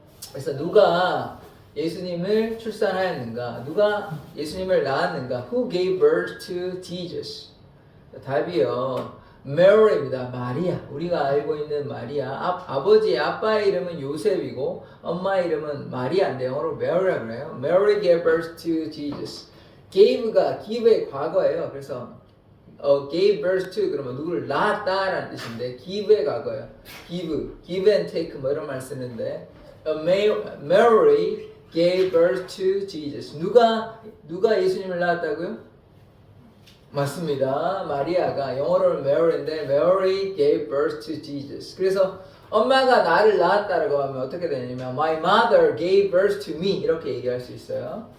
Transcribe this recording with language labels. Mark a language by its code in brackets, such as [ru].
[ko] 그래서 누가 예수님을 출산하였는가? 누가 예수님을 낳았는가? [en] Who gave birth to Jesus? [ko] 답이요. Mary입니다. 마리아. 우리가 알고 있는 마리아. 아버지의 아빠의 이름은 요셉이고 엄마의 이름은 마리아인데 영어로 Mary라고 해요. [en] Mary gave birth to Jesus. [ko] gave가 give의 과거예요. 그래서 [en] gave birth to [ko] 그러면 누구를 낳았다라는 뜻인데 give의 과거예요. [en] give and take [ko] 뭐 이런 말 쓰는데 [en] Mary gave birth to Jesus. [ko] 누가 예수님을 낳았다고요? 맞습니다. 마리아가 영어로는 Mary인데 [en] Mary gave birth to Jesus. [ko] 그래서 엄마가 나를 낳았다라고 하면 어떻게 되냐면 [en] My mother gave birth to me [ko] 이렇게 얘기할 수 있어요.